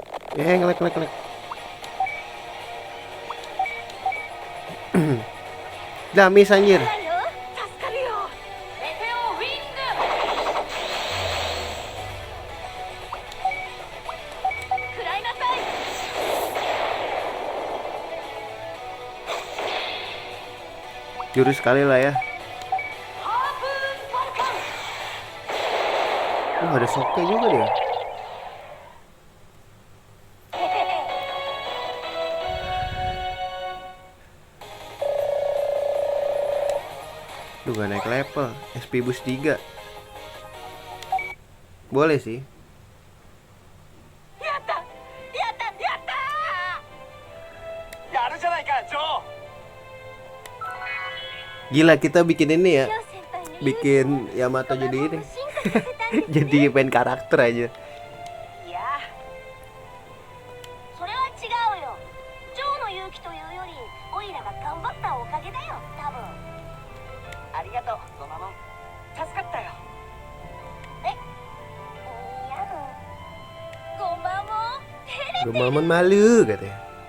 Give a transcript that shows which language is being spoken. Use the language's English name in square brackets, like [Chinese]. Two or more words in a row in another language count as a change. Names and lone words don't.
[Indonesian] Ngelek. Dah miss anjir. [Japanese] ないよ助かるよメテオウィング食らいなさい [Indonesian] Jurus sekali lah ya. [Japanese] ハープーンファルコン [Indonesian] Oh, ada soknya juga dia. Duh, gak naik level. SP boost 3. Boleh sih. [Japanese] やったやるじゃないかジョー [Indonesian] Gila, kita bikin ini ya. [Japanese] ジョー先輩の [Indonesian] Bikin Yamato jadi ini. [Japanese] 進化させたんですね [Indonesian] Jadi main karakter aja. [Japanese] いやそれは違うよジョーの勇気というよりオイラが頑張ったおかげだよ多分ありがとうゴマモン助かったよえいやゴマモン照れてる [Indonesian] Gue malu katanya.